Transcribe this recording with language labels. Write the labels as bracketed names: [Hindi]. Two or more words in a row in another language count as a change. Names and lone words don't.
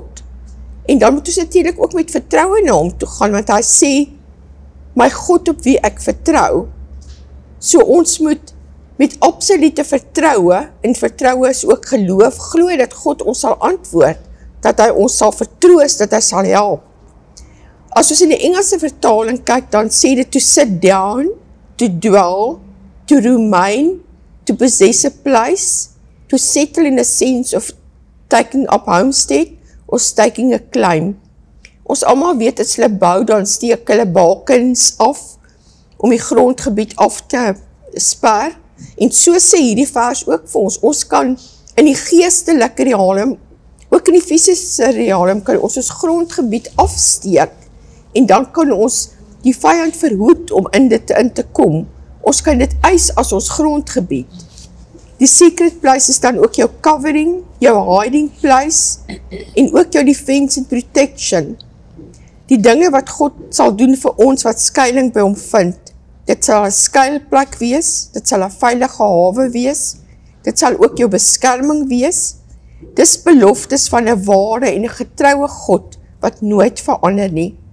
[Afrikaans] En dan moet ons natuurlijk ook met vertroue na hom toe gaan, want hy sê, my God op wie ek vertrou. So ons moet met absolute vertroue, en vertroue is ook geloof, glo dat God ons sal antwoord, dat hy ons sal vertroos, dat hy sal help. As ons in die Engelse vertaling kyk, dan sê dit [English] to sit down, to dwell, to remain, to possess a place, to settle in a sense of taking up homestead, of taking a claim. [Afrikaans] Ons almal weet, as hulle bou, dan steek hulle balkens af, om die grondgebied af te sper, en so sê hierdie vers ook vir ons, ons kan in die geestelike realm, ook in die fisiese realm, kan ons grondgebied afsteek, en dan kan ons die vyand verhoed om in dit in te kom. Ons kan dit eis as ons grondgebied. Die [English] secret place [Afrikaans] is dan ook jou covering, jou [English] hiding place, [Afrikaans] en ook jou [English] defense and protection. [Afrikaans] Die dinge wat God sal doen vir ons, wat skuiling by hom vind, dit sal 'n skuilplek wees, dit sal 'n veilige hawe wees, dit sal ook jou beskerming wees. Dis beloftes van 'n ware en 'n getroue God, wat nooit verander nie.